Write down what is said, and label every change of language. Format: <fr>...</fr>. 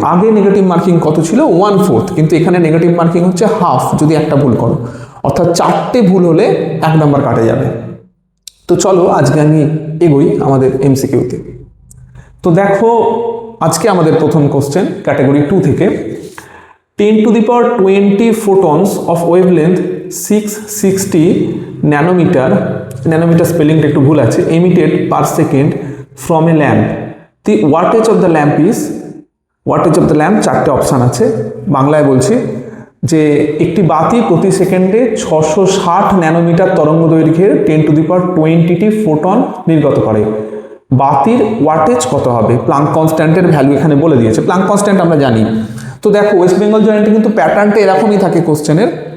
<bn>আগে negative marking কত ছিল? 1/4, কিন্তু এখানে নেগেটিভ মার্কিং হচ্ছে হাফ যদি একটা ভুল করো, অর্থাৎ 4টে ভুল হলে 1 নম্বর কাটে যাবে। তো চলো আজকে আমি এগোই আমাদের এমসিকিউতে। তো দেখো, আজকে আমাদের প্রথম কোশ্চেন ক্যাটাগরি 2 থেকে।</bn> <en>10⁻20 photons of wavelength 660 nanometre, nanometre</en> <bn>স্পেলিংটা একটু ভুল আছে,</bn> <en>emitted per second from a lamp. The wattage of the lamp is, wattage of the lamp</en> <bn>4টে option আছে। বাংলায় বলছি যে একটি বাতি প্রতি সেকেন্ডে 660 ন্যানোমিটার তরঙ্গ দৈর্ঘ্যের 10⁻20টি ফোটন নির্গত করে। বাতির ওয়াটেজ কত হবে? প্লাঙ্ক কনস্ট্যান্টের ভ্যালু এখানে বলে দিয়েছে। প্লাঙ্ক কনস্ট্যান্ট আমরা জানি। তো দেখো, ওয়েস্ট বেঙ্গল জয়েন্টে কিন্তু প্যাটার্নটা এরকমই থাকে কোশ্চেনের।</bn>